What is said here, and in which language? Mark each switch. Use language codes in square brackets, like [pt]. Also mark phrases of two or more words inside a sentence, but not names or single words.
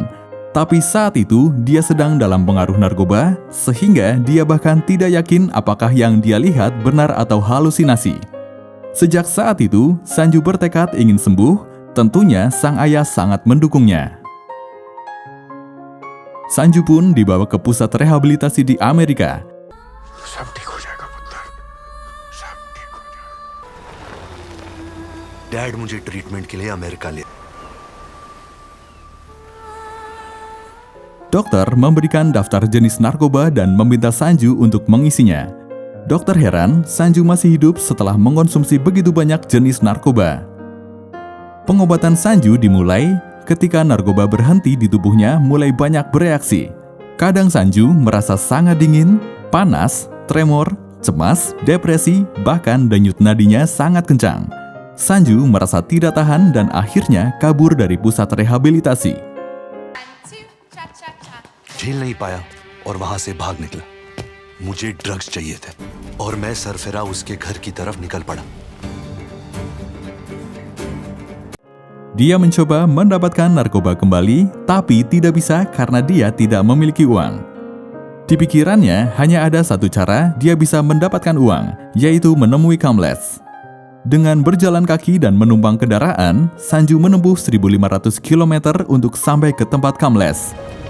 [id] Tapi saat itu dia sedang dalam pengaruh narkoba, sehingga dia bahkan tidak yakin apakah yang dia lihat benar atau halusinasi. Sejak saat itu, Sanju bertekad ingin sembuh. Tentunya sang ayah sangat mendukungnya. Sanju pun dibawa ke pusat rehabilitasi di Amerika. [hi] सब ठीक हो जाएगा पुत्र, सब ठीक हो जाएगा। डैड मुझे ट्रीटमेंट के लिए अमेरिका ले। [id] Dokter memberikan daftar jenis narkoba dan meminta Sanju untuk mengisinya. Dokter heran Sanju masih hidup setelah mengonsumsi begitu banyak jenis narkoba. Pengobatan Sanju dimulai ketika narkoba berhenti di tubuhnya mulai banyak bereaksi. Kadang Sanju merasa sangat dingin, panas, tremor, cemas, depresi, bahkan denyut nadinya sangat kencang. Sanju merasa tidak tahan dan akhirnya kabur dari pusat rehabilitasi. [hi] झेल नहीं पाया और वहां से भाग निकला। मुझे ड्रग्स चाहिए थे और मैं सरफिरा उसके घर की तरफ निकल पड़ा। [id] Dia mencoba mendapatkan narkoba kembali, tapi tidak bisa karena dia tidak memiliki uang. Di pikirannya hanya ada satu cara dia bisa mendapatkan uang, yaitu menemui Kamlesh. Dengan berjalan kaki dan menumpang kendaraan, Sanju menempuh 1.500 km untuk sampai ke tempat Kamlesh.